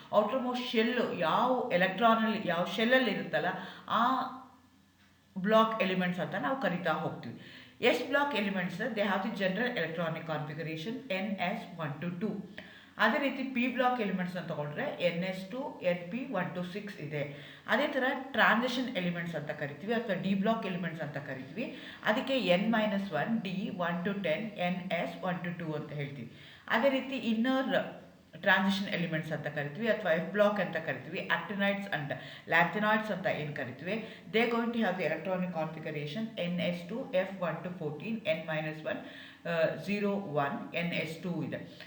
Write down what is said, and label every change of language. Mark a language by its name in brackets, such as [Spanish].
[Kannada] Outermost shell ಯಾವ ಶೆಲ್ಲಲ್ಲಿ ಇರುತ್ತಲ್ಲ ಆ ಬ್ಲಾಕ್ ಎಲಿಮೆಂಟ್ಸ್ ಅಂತ ನಾವು ಕರಿತಾ ಹೋಗ್ತೀವಿ. [English] S block elements they have the general electronic configuration NS1 to 2. [Kannada] ಅದೇ ರೀತಿ P ಬ್ಲಾಕ್ ಎಲಿಮೆಂಟ್ಸ್ ಅಂತ ತಗೊಂಡ್ರೆ NS2 NP 1 to 6 ಇದೆ. ಅದೇ ಥರ ಟ್ರಾನ್ಸಿಷನ್ ಎಲಿಮೆಂಟ್ಸ್ ಅಂತ ಕರಿತೀವಿ ಅಥವಾ D ಬ್ಲಾಕ್ ಎಲಿಮೆಂಟ್ಸ್ ಅಂತ ಕರಿತೀವಿ. ಅದಕ್ಕೆ N-1 D 1 to 10 NS 1 to 2 ಅಂತ ಹೇಳ್ತೀವಿ. ಅದೇ ರೀತಿ ಇನ್ನರ್ ಟ್ರಾನ್ಸಿಷನ್ ಎಲಿಮೆಂಟ್ಸ್ ಅಂತ ಕರಿತೀವಿ ಅಥವಾ F ಬ್ಲಾಕ್ ಅಂತ ಕರಿತೀವಿ. [English] actinides and lanthanoids [Kannada] ಅಂತ ಏನು ಕರಿತೀವಿ, [English] They going to have the electronic configuration NS2 F1 to 14 N-1 0 1 NS2 ಇದೆ.